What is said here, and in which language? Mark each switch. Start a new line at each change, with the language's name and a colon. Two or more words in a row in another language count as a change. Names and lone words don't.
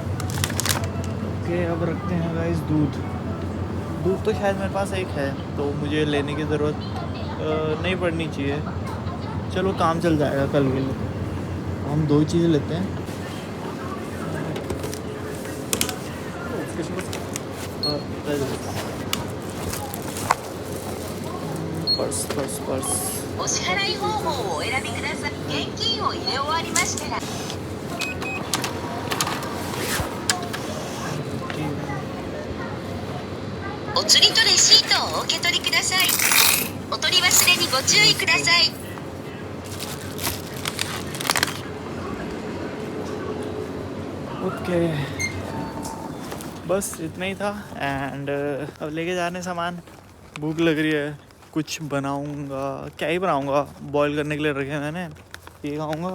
Hindi: ओके, अब रखते हैं गाइस दूध तो शायद मेरे पास एक है, तो मुझे लेने की ज़रूरत नहीं पड़नी चाहिए। चलो काम चल जाएगा कल के लिए। हम 2 ही चीज़ें लेते हैं। पर्स
Japanese: お支払い方法をお選びください。現金を入れ終わりましたらお釣りとレシートをお受け取りください。お取り忘れにご注意ください。
Hindi: ओके, बस इतना ही था। एंड अब लेके जाने सामान। भूख लग रही है, कुछ बनाऊंगा, क्या ही बनाऊंगा, बॉईल करने के लिए रखे मैंने, ये खाऊंगा।